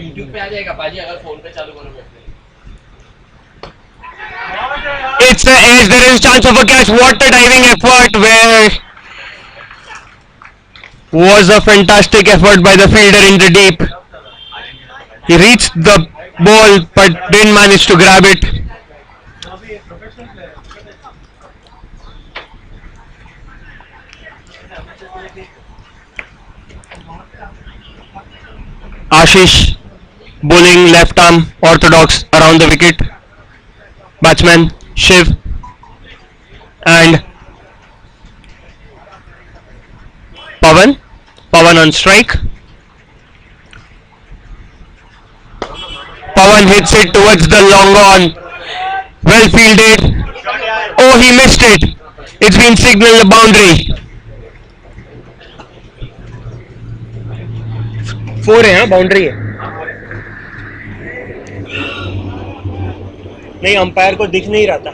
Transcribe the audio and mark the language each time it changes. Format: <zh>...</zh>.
<hi>YouTube पे आ जाएगा पाजी अगर फोन पे चालू करोगे</hi> <en>It's a edge. There is a chance of a catch. What a diving effort! Where was a fantastic effort by the fielder in the deep. He reached the ball but didn't manage to grab it. Ashish bowling left arm orthodox around the wicket. Batsman Shiv and Pawan. Pawan on strike. Pawan hits it towards the long on. Well fielded. Oh, he missed it. It's been signaled a boundary.</en> <hi>4 है हाँ boundary है नहीं umpire को दिख नहीं रहा था</hi>